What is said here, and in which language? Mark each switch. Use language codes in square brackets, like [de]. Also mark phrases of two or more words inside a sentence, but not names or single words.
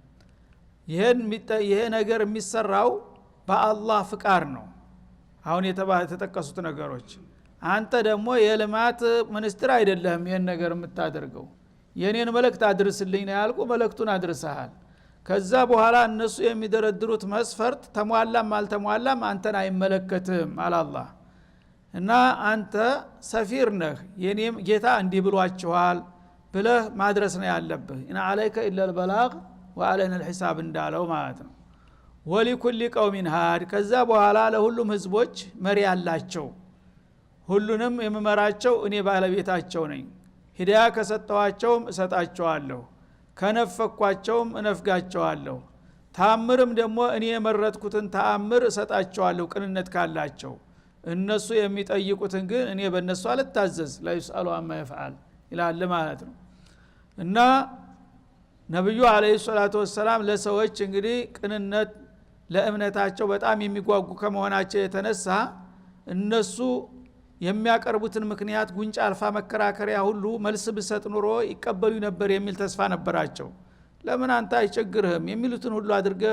[am] ይሄ ነገር የሚሰራው በአላህ ፍቃድ ነው አሁን የተጠቀሱት ነገሮች አንተ ደግሞ የልማት ሚኒስትር አይደለህም ይሄን ነገር የምታደርገው የኔን መልእክት አድርስልኝ ነው ያልኩ መልእክቱን አድርሰሃል ከዛ በኋላ እነሱ የሚደረድሩት መስፈርት ተሟላም አልተሟላም አንተን አይመለከትም አላህ እና አንተ ሰፊር ነህ የኔም ጌታ እንዲህ ብሏችኋል ብለህ ማድረስ ነው ያለብህ እና [ar] عليك الا البلاغ وعلينا الحساب [am] እንዳለው ማለት ነው [ar] ولكل قوم هاد [am] ከዛ በኋላ ለሁሉም ህዝቦች መሪ ያላቸው ሁሉንም የመመራቸው እኔ ባለቤታቸው ነኝ ሂዳያ ከሰጠዋቸውም እሰጣቸዋለሁ ከነፈኳቸውም እነፍጋቸዋለሁ ታምርም ደግሞ እኔ የመረጥኩትን ተአምር እሰጣቸዋለሁ ቅንነት ካላቸው እነሱ የሚጠይቁትን ግን እኔ በእነሱ አልታዘዝ [ar] لا يسأل عما يفعل [am] ይላል ማለት ነው እና ነብዩ [ar] عليه الصلاة والسلام [am] ለሰዎች እንግዲህ ቅንነት ለእምነታቸው በጣም የሚጓጉ ከመሆናቸው የተነሳ እነሱ የሚያቀርቡትን ምክንያት ጉንጫ አልፋ መከራከሪያ ሁሉ መልስ ብሰጥ ኑሮ ይቀበሉ ነበር የሚል ተስፋ ነበራቸው ለምን አንተ አይቸግርህም የሚሉትን ሁሉ አድርገህ